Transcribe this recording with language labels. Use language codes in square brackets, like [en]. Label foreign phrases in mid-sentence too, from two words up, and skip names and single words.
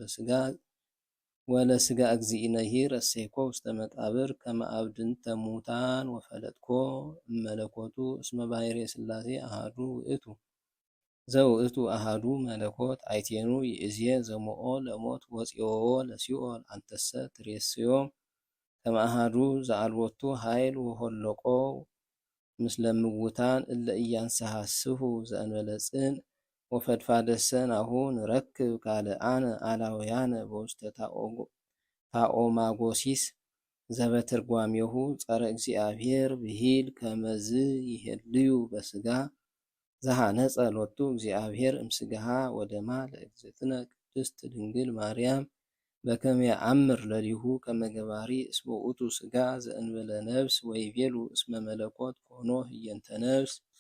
[gez] ወለስጋ እግዚእነሂ ረሴኮ ውስተ መቃብር ከመ አብድንተ ሙታን ወፈለጥኮ እመለኮቱ እስመ ባሕርየ ሥላሴ አሃዱ ውእቱ ዘውእቱ አሃዱ መለኮት አይቴኑ ይእዜ ዘሞኦ ለሞት ወፂኦዎ ለሲኦል አንተሰ ትሬስዮ ከመ አሃዱ ዘአልቦቱ ኃይል ወሆለቆ ምስለ ምውታን እለ ኢያንሰሐስሑ ዘእንበለ ጽንዕ ወፈድፋደሰ ናሁ ንረክብ ካልአነ አላውያነ በውስተ ታኦማጎሲስ ዘበትርጓሜሁ ጸረ እግዚአብሔር ብሂል ከመዝ ይሄልዩ በስጋ ዘሃነጸ ሎቱ እግዚአብሔር እምስጋሃ ወደማ ለእግዝእትነ ቅድስት ድንግል ማርያም በከመ የአምር ለሊሁ ከመ ገባሪ እስመ ውእቱ ስጋ ዘእንበለ ነፍስ ወይቤሉ እስመ መለኮት ኮኖ ህየንተ ነፍስ